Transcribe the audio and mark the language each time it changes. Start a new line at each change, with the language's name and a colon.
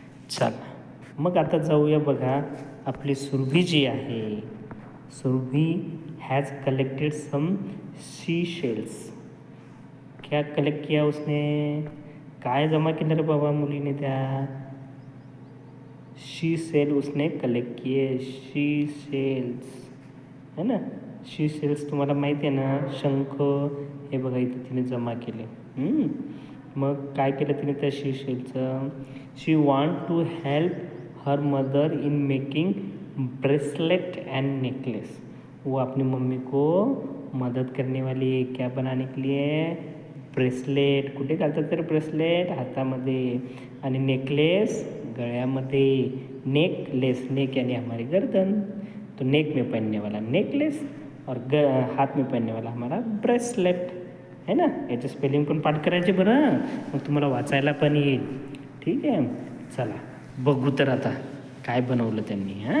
Marathi: चला मग आता जाऊया बघा, आपली सुरभी जी आहे,
English: Surabhi has collected some sea shells.
Hindi: क्या कलेक्ट किया उसने?
Marathi: काय जमा केलं रे बाबा मुलीने त्या?
Hindi: शी सेल उसने कलेक्ट किए, शी सेल्स, है ना.
Marathi: शी सेल्स तुम्हाला माहिती आहे ना, शंख. हे बघा इथे तिने जमा केले. मग काय केलं तिने त्या शी सेलचं?
English: She want to help her mother in making bracelet and necklace.
Hindi: वो अपनी मम्मी को मदद करने वाली है क्या बनाने के लिए?
English: Bracelet.
Marathi: कुठे घालतात तर ब्रेसलेट? हातामध्ये. आणि नेकलेस गळ्यामध्ये.
Hindi: नेक यानी हमारी गर्दन, तो नेक में पहनने वाला नेकलेस और हाथ में पहनने वाला हमारा ब्रेसलेट, है ना.
Marathi: याचे स्पेलिंग पण पाठ करायचे बरं, मग तुम्हाला वाचायला पण येईल. ठीक आहे, चला बघू तर आता काय बनवलं त्यांनी.